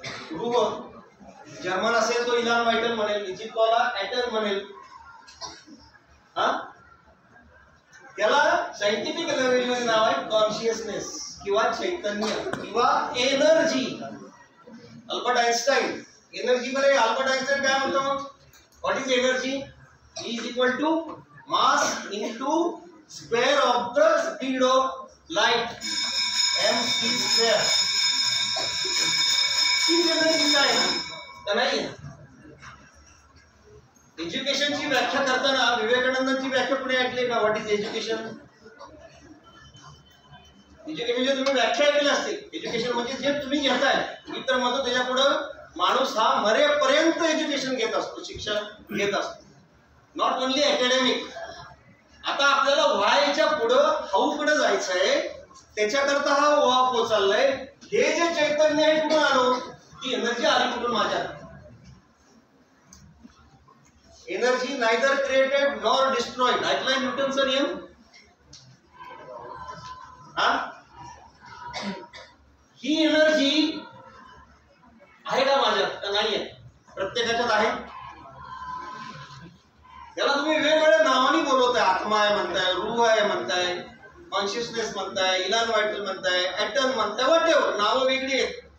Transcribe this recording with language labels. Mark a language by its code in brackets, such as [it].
[mr] रूह. जर्मन असेल तो इलान वायटल म्हणेल. इजिप्तवाला ऍटम म्हणेल. हा, त्याला सायंटिफिक लँग्वेज मध्ये नाव आहे कॉन्शियसनेस किंवा चैतन्य किंवा एनर्जी. अल्बर्ट आइन्स्टाईन एनर्जी मध्ये, अल्बर्ट आइन्स्टाईन काय म्हणतो? [en] What is energy? E is equal to mass into square of the speed of light, mc square. [mr] He energy काय का नाही? एज्युकेशनची व्याख्या करताना विवेकानंदांची व्याख्या पुढे ऐकली का? [en] What is education? [mr] एज्युकेशनची तुम्ही व्याख्या ऐकली असते. एज्युकेशन म्हणजे जे तुम्ही घेताय. मी तर म्हणतो त्याच्या पुढे माणूस हा मरेपर्यंत एज्युकेशन घेत असतो, शिक्षण घेत असतो. [en] Not only academic. [mr] आता आपल्याला व्हायच्या पुढं हाऊकडे जायचं आहे, त्याच्याकरता हा वाप चाललाय. हे जे चैतन्य आहे कुठून आलो? ती एनर्जी आली कुठून? माझ्या. [en] Energy neither created nor destroyed. [mr] ऐकलाय न्यूटनचा नियम? हा, ही एनर्जी आहे का माझ्यात का नाही आहे? प्रत्येकाच्यात आहे. त्याला तुम्ही वेगवेगळ्या नावाने बोलवताय. आत्मा आहे म्हणताय, रूह आहे म्हणताय, कॉन्शियसनेस म्हणताय, इलान वायटल म्हणताय, ऍटम म्हणताय, व्हॉटएव्हर नावं वेगळी आहेत.